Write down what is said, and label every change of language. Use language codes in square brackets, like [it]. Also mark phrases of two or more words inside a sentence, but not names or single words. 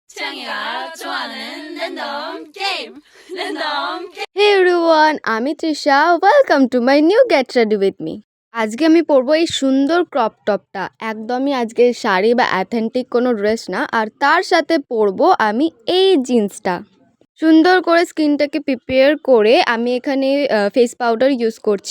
[ko] 짱이가 좋아하는 랜덤 게임. 랜덤 게임. [en] Hey everyone, আমি তৃষা। welcome to my new get ready with me. [bn] আজকে আমি পরবো এই সুন্দর [en] crop topটা। [bn] একদমই আজকে শাড়ি বা অ্যাথেন্টিক কোনো ড্রেস না, আর তার সাথে পরবো আমি এই জিন্সটা। সুন্দর করে [en] skinটাকে prepare [bn] করে আমি এখানে [en] face powder use [bn] করছি।